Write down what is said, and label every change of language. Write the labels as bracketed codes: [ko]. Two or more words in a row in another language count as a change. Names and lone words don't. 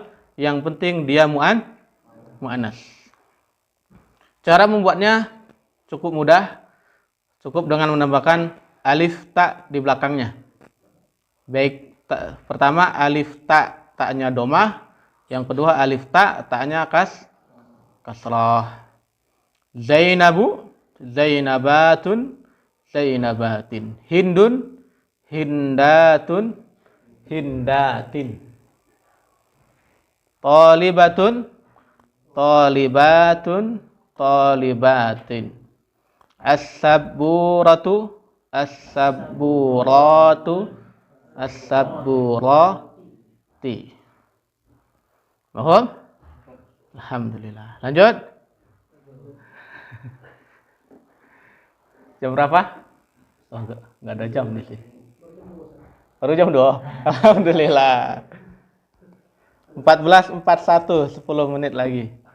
[id] Yang penting dia muannas. Cara membuatnya cukup mudah. Cukup dengan menambahkan alif ta di belakangnya. Baik, pertama alif ta, taknya domah. Yang kedua alif ta, taknya kasrah. [ar] زينبُ، زينباتٌ، زينباتٍ. هندٌ، هنداتٌ، هنداتٍ. طالبةٌ، طالباتٌ، طالباتٍ. الصبورةُ، الصبوراتُ، الصبوراتِ. [id] Paham? Alhamdulillah. Lanjut. Jam berapa? Oh, enggak ada jam di sini. Baru jam 2. Alhamdulillah. 14.41, 10 menit lagi.